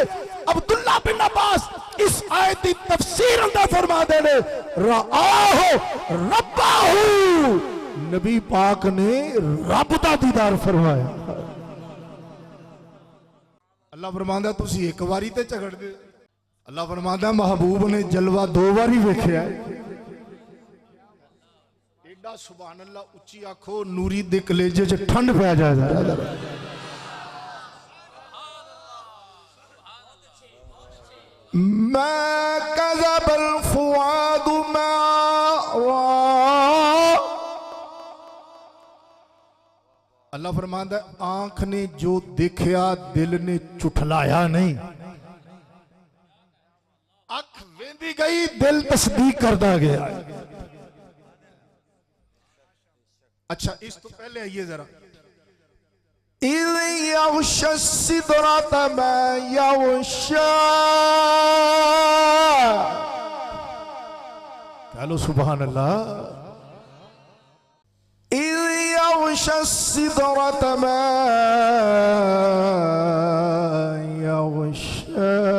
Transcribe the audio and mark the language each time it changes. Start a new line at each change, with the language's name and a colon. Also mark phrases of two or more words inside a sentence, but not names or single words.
Punjabi: عبداللہ بن عباس اس آیت دی تفسیر اندر فرماتے نے
Arabic: رآه ربه,
Punjabi: نبی پاک نے رب دا دیدار فرمایا. اللہ فرماندا تسی اک باری تے جھگڑدے. اللہ فرماندا محبوب نے جلوہ دو باری ویکھیا. ایڈا
Arabic: سبحان الله
Punjabi: اچی آکھو نوری دے کلیجے چ ٹھنڈ پے جائے.
Arabic: ما كذب الفؤاد ما رأى.
Punjabi: اللہ فرماندا اکھ نے جو دیکھا دل نے جھٹلایا نہیں. اکھ ویندی گئی دل تصدیق کردا گیا. اچھا اس توں پہلے آئیے ذرا
Arabic: إذ يغشى السدرة ما يغشى.
Urdu: کہہ لو
Arabic: سبحان الله. يغشى السدرة ما يغشى.